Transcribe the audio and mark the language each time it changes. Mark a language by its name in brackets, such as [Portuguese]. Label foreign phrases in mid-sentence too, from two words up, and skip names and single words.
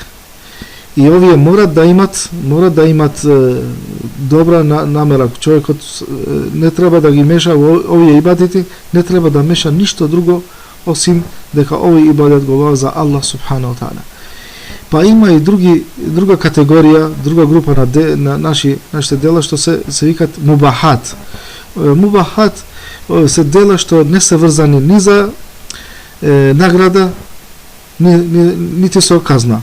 [Macedonian] И овие морат да имат добра намера. Човекот не треба да ги меша овие ибадети, не треба да меша ништо друго осим дека овој ибадет го обавува за [Arabic] الله سبحانه وتعالى. [Macedonian] Па има и друга категорија, друга група на нашите дела што се викат мубахат. Мубахат се дела што не се врзани ни за награда, нити со казна.